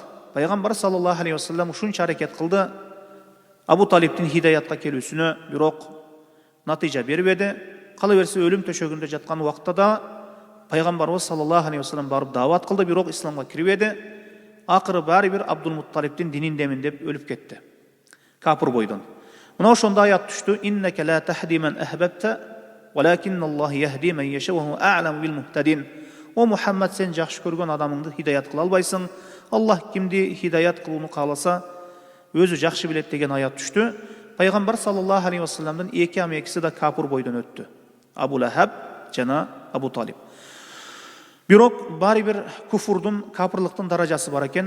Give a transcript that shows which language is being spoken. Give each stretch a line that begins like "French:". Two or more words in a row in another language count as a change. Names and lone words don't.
Kyrgyz: Пайгамбар
Arabic: صلى الله عليه وسلم
Kyrgyz: ушунча аракет кылды Абу Талибтин хидаятка келүүсүнө, бирок натыйжа бербеди. Кала берсе өлүм төшөгүндө жаткан убакта да пайгамбарыбыз
Arabic: صلى الله عليه وسلم
Kyrgyz: барып даават кылды, бирок исламга кирбеди. Акыры баары бир Абдул Мутталибтин дининдемин деп өлүп кетти. Капыр бойдон. Мына ошондо аят түштү.
Arabic: إنك لا تهدي من أحببت، ولكن الله يهدي من يشاء وهو أعلم بالمهتدين.
Kyrgyz: О Мухаммад, сен жакшы көргөн адамыңды хидаят кыла албайсың. Аллах кимди хидаят кылууну кааласа, өзү жакшы билет деген аят түштү. Пайгамбар
Arabic: صلى الله عليه
Kyrgyz: вассаламдын эки амекиси да капыр бойдон өттү. Абу Лахаб жана Абу Талиб. Бирок баары бир куфурдун, капырлыктын даражасы бар экен.